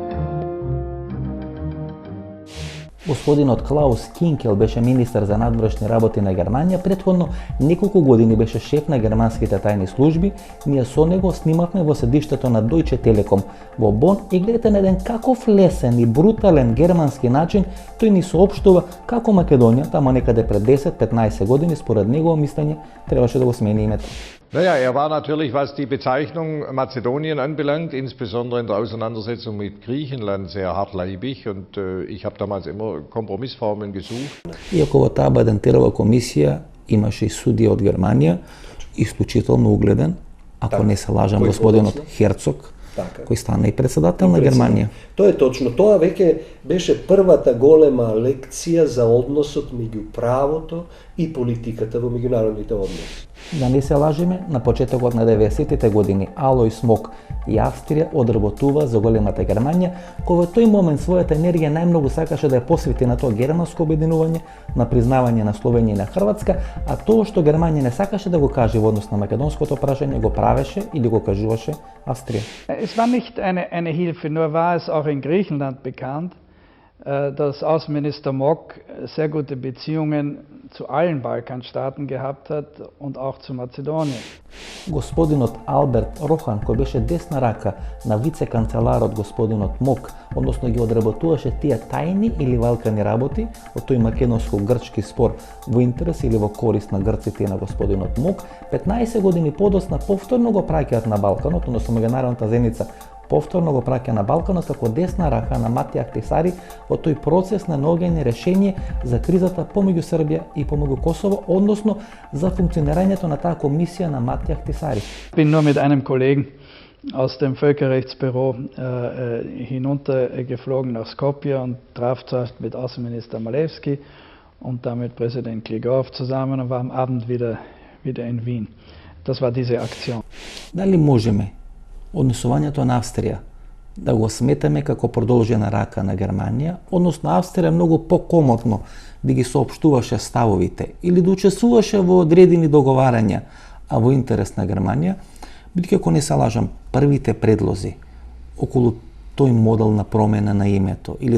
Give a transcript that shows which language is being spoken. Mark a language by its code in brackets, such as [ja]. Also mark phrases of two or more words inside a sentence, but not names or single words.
[mk] Господинот Клаус Кинкел беше министер за надворешни работи на Германија, претходно неколку години беше шеф на германските тајни служби. Ние со него снимавме во седиштето на Deutsche Telekom во Бон и гледате на еден каков лесен и брутален германски начин тој ни соопштува како Македонија, тамо некаде пред 10-15 години, според негово мислење, требаше да го смени името. [de] Naja, war natürlich, was die Bezeichnung Mazedonien anbelangt, insbesondere in der Auseinandersetzung mit Griechenland, sehr hartleibig und ich habe damals immer Kompromissformen gesucht. [mk] Иако во таа Бадентерова комисија имаше и судија од Германија, исклучително угледен, ако не се лажам, господинот Херцог, кој стана и председател на Германија. Тоа е точно. Тоа веќе беше првата голема лекција за односот меѓу правото и политиката во меѓународните односи. Да не се лажеме, на почетокот на 90-тите години Алој Смок и Австрија одработува за големата Германија, кој во тој момент својата енергија најмногу сакаше да ја посвети на тоа германско обединување, на признавање на Словенија и на Хрватска, а тоа што Германија не сакаше да го каже во однос на македонското прашање, го правеше или го кажуваше Австрија. [de] Es war nicht eine Hilfe, nur war es auch in Griechenland bekannt, dass Außenminister Mock sehr gute Beziehungen zu allen Balkanstaaten gehabt hat und auch zu Mazedonien. [mk] Господинот Алберт Рохан, кој беше десна рака на вице-канцеларот господинот Мок, односно ги одработуваше тие тајни или валкани работи од тој македонско-грчки спор во интерес или во корист на грците и на господинот Мок, 15 години подосна повторно го праќаат на Балканот, односно меѓународната заедница повторно го праќа на Балканот како десна рака на Матија Ахтисари во тој процес на наоѓање решение за кризата помеѓу Србија и помеѓу Косово, односно за функционирањето на таа комисија на Матија Ахтисари. [de] Ich bin nur mit einem Kollegen aus dem Völkerrechtsbüro hinuntergeflogen nach Skopje und traf zuerst mit Außenminister Malewski und dann mit Präsident Gligorov zusammen und war am Abend wieder in Wien. Das war diese Aktion. [mk] Дали можеме однесувањето на Австрија да го сметаме како продолжена рака на Германија, односно Австрија многу покомотно да ги соопштуваше ставовите или да учествуваше во одредени договарања, а во интерес на Германија, бидејќи ако не се лажам, првите предлози околу тој модел на промена на името или